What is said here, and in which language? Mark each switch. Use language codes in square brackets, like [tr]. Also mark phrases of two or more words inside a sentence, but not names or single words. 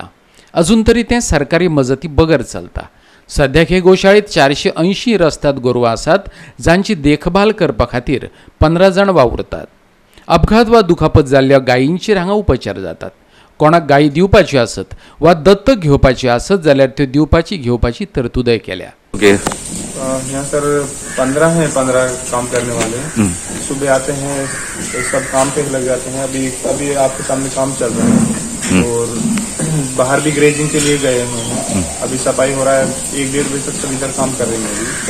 [kok] अजून तरी तें सरकारी मजती बगर चलता. सद्याक हे गोशाळेंत 480 रस्तात गोरवां आसात, जांची देखभाल करपा खातीर 15 जाण वावुरतात. अपघात वा दुखापत जाल्ल्या गायींचेर हांगा उपचार जातात. कोणाक गायी दिवपाची आसत वा दत्तक घेवपाची आसत जाल्यार त्यो दिवपाची घेवपाची तरतूदय केल्या. [hi] यहाँ सर 15 हैं, 15 काम करने वाले. सुबह आते हैं तो सब काम पे लग जाते हैं. अभी आपके सामने काम चल रहा है और बाहर भी ग्रेजिंग के लिए गए हुए हैं. अभी सफाई हो रहा है. 1-1.5 बजे तक सब इधर काम कर रहे हैं.